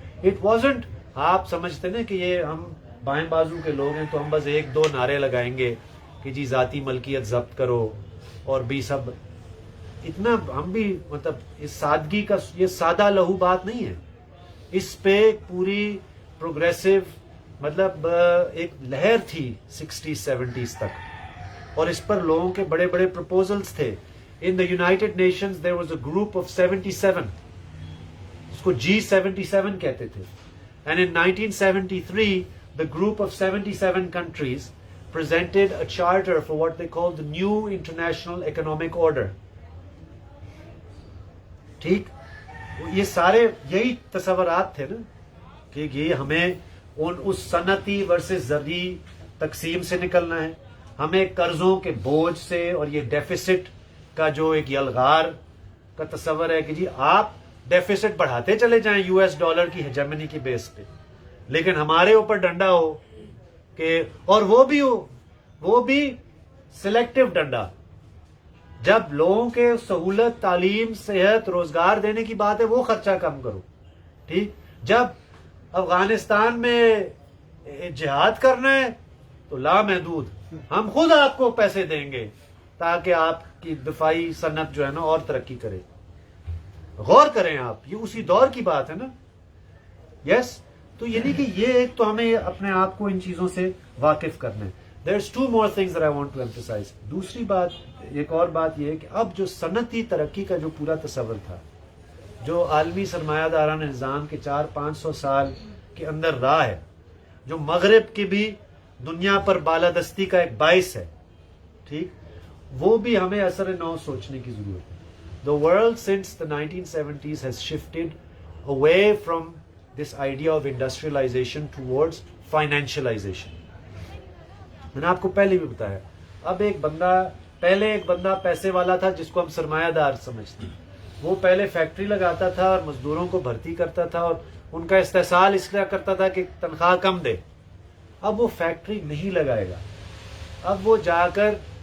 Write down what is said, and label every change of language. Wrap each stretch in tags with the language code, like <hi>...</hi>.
<en>it wasn't</en> <ur>آپ سمجھتے نا کہ یہ ہم بائیں بازو کے لوگ ہیں تو ہم بس 1-2 نعرے لگائیں گے کہ جی ذاتی ملکیت ضبط کرو اور بھی سب, اتنا ہم بھی مطلب اس سادگی کا یہ سادہ لہو بات نہیں ہے. اس پہ پوری پروگریسو مطلب ایک لہر تھی 60s-70s تک, اور اس پر لوگوں کے بڑے بڑے پروپوزلز تھے.</ur> <en>In the United Nations there was a group of 77,</en> <ur>اس کو G77 کہتے تھے,</ur> <en>and in 1973 the group of 77 countries presented a charter for what they called the new international economic order.</en> <ur>ٹھیک, یہ سارے یہی تصورات تھے نا کہ یہ ہمیں اس صنعتی ورسز زرعی تقسیم سے نکلنا ہے, ہمیں قرضوں کے بوجھ سے اور یہ ڈیفیسٹ کا جو ایک یلغار کا تصور ہے کہ جی آپ ڈیفیسٹ بڑھاتے چلے جائیں US ڈالر کی ہیجمنی کی بیس پہ, لیکن ہمارے اوپر ڈنڈا ہو کہ, اور وہ بھی سلیکٹو ڈنڈا, جب لوگوں کے سہولت, تعلیم, صحت, روزگار دینے کی بات ہے وہ خرچہ کم کرو. ٹھیک, جب افغانستان میں جہاد کرنا ہے تو لامحدود ہم خود آپ کو پیسے دیں گے تاکہ آپ کی دفاعی صنعت جو ہے نا اور ترقی کرے. غور کریں آپ, یہ اسی دور کی بات ہے نا. یس, تو یعنی کہ یہ ایک تو ہمیں اپنے آپ کو ان چیزوں سے واقف کرنا ہے.</ur> <en>There's 2 more things that I want to emphasize.</en> <ur>دوسری بات, ایک اور بات یہ ہے کہ اب جو صنعتی ترقی کا جو پورا تصور تھا, جو عالمی سرمایہ دارانہ نظام کے 400-500 سال کے اندر رہا ہے, جو مغرب کی بھی دنیا پر بالادستی کا ایک باعث ہے, ٹھیک, وہ بھی ہمیں اثر نو سوچنے کی ضرورت ہے.</ur> <en>The world since the 1970s has shifted away from this idea of industrialization towards financialization.</en> <ur>میں نے آپ کو پہلے بھی بتایا, اب پہلے ایک بندہ پیسے والا تھا جس کو ہم سرمایہ دار سمجھتے ہیں, وہ پہلے فیکٹری لگاتا تھا اور مزدوروں کو بھرتی کرتا تھا اور ان کا استحصال اس لیے کرتا تھا کہ تنخواہ کم دے. اب وہ فیکٹری نہیں لگائے گا, اب وہ جا کر</ur>